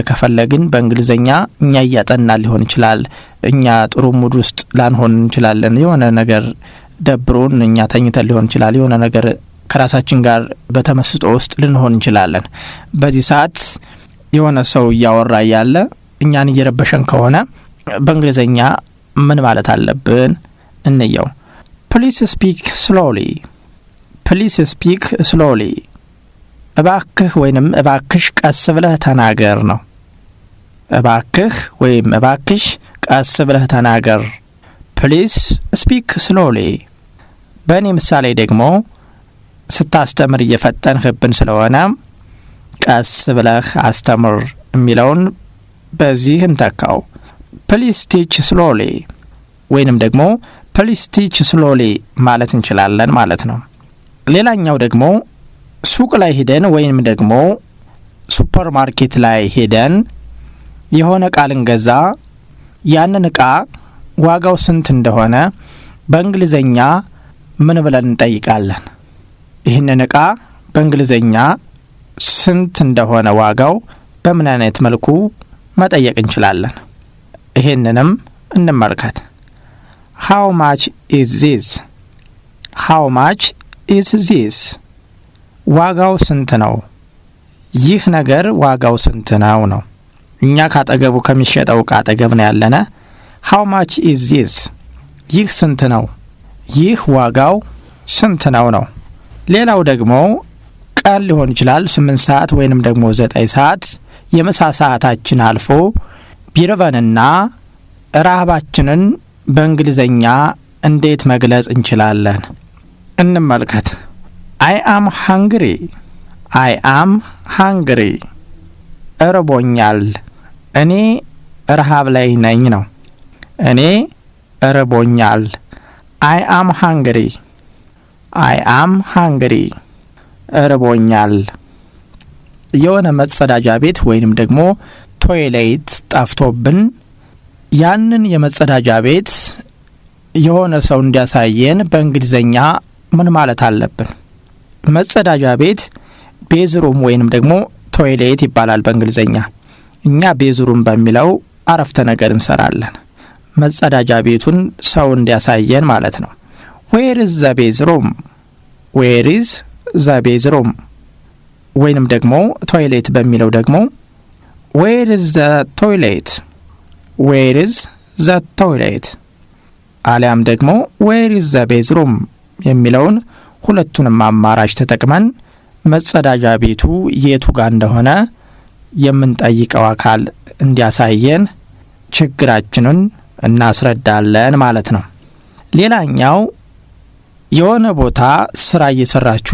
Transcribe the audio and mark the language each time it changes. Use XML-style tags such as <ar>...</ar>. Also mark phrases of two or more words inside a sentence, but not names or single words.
<am>ከፈለግን በእንግሊዘኛ እኛ እያጠናን ሊሆን ይችላል፣ እኛ ጥሩ ሙድ ውስጥ ላንሆን እንችላለን፣ የሆነ ነገር ደብሮን እኛ ተኝተን ሊሆን ይችላል፣ የሆነ ነገር ከራሳችን ጋር በተመስጦ ውስጥ ልንሆን እንችላለን። በዚህ ሰዓት የሆነ ሰው እያወራ ያለ እኛን እየረበሸን ከሆነ በእንግሊዘኛ ምን ማለት አለብን እንየው።</am> <en>Please speak</en> <am>slowly እባክህ ወይንም እባክሽ ቀስ ብለህ ተናገር ነው። እባክህ ወይም እባክሽ ቀስ ብለህ ተናገር።</am> <en>Please speak</en> <am>slowly። በእኔ ምሳሌ ደግሞ ስታስተምር እየፈጠንህብን ስለሆነ ቀስ ብለህ አስተምር የሚለውን በዚህ እንተካው።</am> <en>Please teach slowly</en> <am>ወይንም ደግሞ</am> <en>Please teach slowly</en> <am>ማለት እንችላለን ማለት ነው። ሌላኛው ደግሞ ሱቅ ላይ ሄደን ወይንም ደግሞ ሱፐር ማርኬት ላይ ሄደን የሆነ ዕቃ ልንገዛ ያንን ዕቃ ዋጋው ስንት እንደሆነ በእንግሊዘኛ ምን ብለን እንጠይቃለን? ይህንን ዕቃ በእንግሊዘኛ ስንት እንደሆነ ዋጋው በምን አይነት መልኩ መጠየቅ እንችላለን? ይሄንንም እንመልከት።</am> <en>How much is this? How much is this?</en> <am>ዋጋው ስንት ነው? ይህ ነገር ዋጋው ስንት ነው ነው። እኛ ካጠገቡ ከሚሸጠው ዕቃ አጠገብ ነው ያለነ።</am> <en>how much is this?</en> <am>ይህ ስንት ነው? ይህ ዋጋው ስንት ነው ነው። ሌላው ደግሞ ቀን ሊሆን ይችላል 8 ሰዓት ወይንም ደግሞ 9 ሰዓት የምሳ ሰዓታችን አልፎ ቢርበንና ረሃባችንን በእንግሊዘኛ እንዴት መግለጽ እንችላለን?</am> <en>እንመልከት። I am hungry. I am hungry.</en> <am>እርቦኛል። እኔ ረሃብ ላይ ነኝ ነው። እኔ እርቦኛል።</am> <en>I am hungry. I am hungry.</en> <am>እርቦኛል። የሆነ መጸዳጃ ቤት ወይንም ደግሞ ቶይሌት ጠፍቶብን ያንን የመጸዳጃ ቤት የሆነ ሰው እንዲያሳየን በእንግሊዘኛ ምን ማለት አለብን? መጸዳጃ ቤት ቤዝሩም ወይንም ደግሞ ቶይሌት ይባላል በእንግሊዘኛ። እኛ ቤዝሩም በሚለው አረፍተ ነገር እንሰራለን። መጸዳጃ ቤቱን ሰው እንዲያሳየን ማለት ነው።</am> <en>where is the bathroom? where is the bathroom?</en> <am>ወይንም ደግሞ ቶይሌት በሚለው ደግሞ</am> <en>where is the toilet? where is the toilet?</en> <am>አሊያም ደግሞ</am> <en>where is the bathroom</en> <am>የሚለውን ሁለቱንም አማራጭ ተጠቅመን መጸዳጃ ቤቱ የቱ ጋር እንደሆነ የምንጠይቀው አካል እንዲያሳየን ችግራችንን እናስረዳለን ማለት ነው። ሌላኛው የሆነ ቦታ ስራ እየሰራችሁ</am>